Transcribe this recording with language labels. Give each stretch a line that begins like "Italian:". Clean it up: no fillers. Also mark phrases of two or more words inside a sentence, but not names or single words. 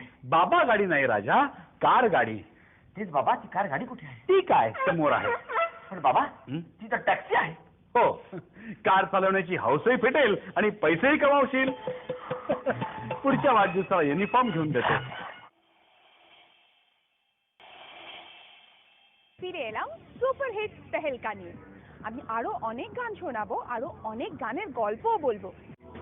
Marathi: बाबा गाडी नाही राजा, कार गाडी. तेच बाबा, ती कार गाडी कुठे आहे? ती काय समोर आहे. पण बाबा हं? ती तर टॅक्सी आहे. हो, कार चालवण्याची हौसही फेटेल आणि पैसेही कमावशील. पुढच्या वाढदिवसाला युनिफॉर्म घेऊन देतो.
Bangla: ফিরে এলাম
English: super hit
Bangla: তেহেলকা নিয়ে। আমি আরো অনেক গান শোনাবো, আরো অনেক গানের গল্পও বলবো।